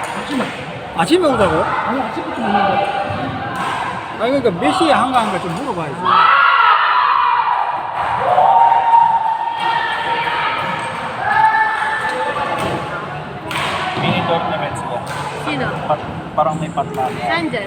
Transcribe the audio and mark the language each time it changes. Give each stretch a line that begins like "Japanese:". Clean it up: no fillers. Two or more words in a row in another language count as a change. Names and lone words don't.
Korean: 아침에 오자고? 아니 아침부터 먹는다. 아니 그러니까 몇 시에 한가한가 좀 물어봐야지.
English: Mini tournament
Filipino: sila. Sino? Parang may patlan. Saan dyan?